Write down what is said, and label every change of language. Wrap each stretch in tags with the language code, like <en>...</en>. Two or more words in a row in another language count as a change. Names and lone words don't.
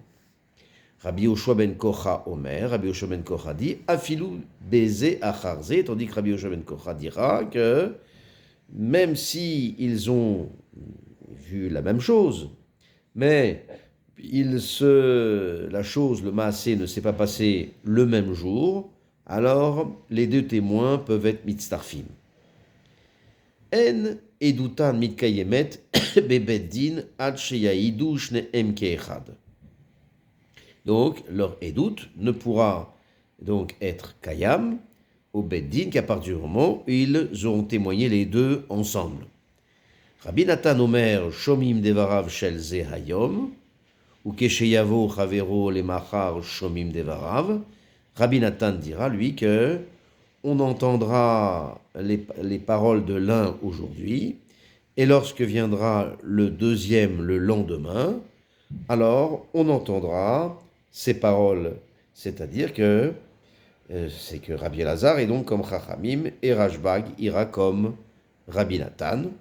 <fr>Rabbi Yoshua ben Kocha Omer, Rabbi Yoshua ben Kocha dit</fr> <he>אפילו בזה אחר זה,</he> <fr>tandis que Rabbi Yoshua ben Kocha dira que même si ils ont vu la même chose, mais la chose, le maasé ne s'est pas passé le même jour, alors les deux témoins peuvent être mitztarfim.</fr> <he>אין עדותן מתקיימת בבית דין עד שיעידו שניהם כאחד.</he> <fr>Donc, leur édoute ne pourra donc être kayam au beddin qu'à partir du moment où ils auront témoigné les deux ensemble.</fr> <he>Rabbi Natan Omer שומעין דבריו של זה היום וכשיבא חבירו למחר שומעין דבריו.</he> <fr>Rabbi Natan dira lui que on entendra les paroles de l'un aujourd'hui et lorsque viendra le deuxième le lendemain, alors on entendra ces paroles, c'est-à-dire que c'est que Rabbi Elazar est donc comme Chachamim et Rashbag ira comme Rabbi Natan.</fr>